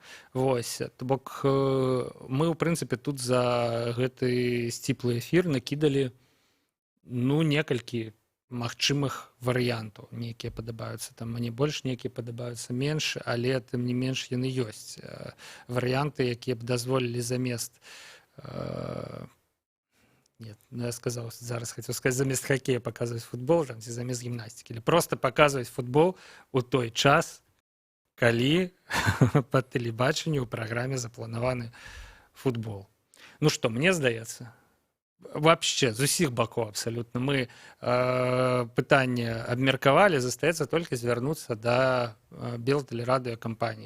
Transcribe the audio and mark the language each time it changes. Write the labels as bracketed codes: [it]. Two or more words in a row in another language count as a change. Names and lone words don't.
[be] Вось, то бок мы, у прынцыпе, тут за гэты сціплы эфір накідалі ну, некалькі магчымых варыянтаў, нейкія падабаюцца там мне больш, нейкія падабаюцца менш, але тым не менш яны ёсць. Варыянты, якія б дазволілі замест [ru] нет, ну я сказал, [be] зараз [ru] хотел сказать, [be] замест [ru] хоккея показывать футбол, [be] там, ці замест гімнастики, [ru] или просто показывать футбол [be] у той час, калі по тэлебачанню ў праграме запланаваны футбол. Ну што, мне здаецца, вообще з усіх бакоў абсалютна мы пытанне абмеркавалі, застаецца толькі звярнуцца да белтэлерадыёкампаніі.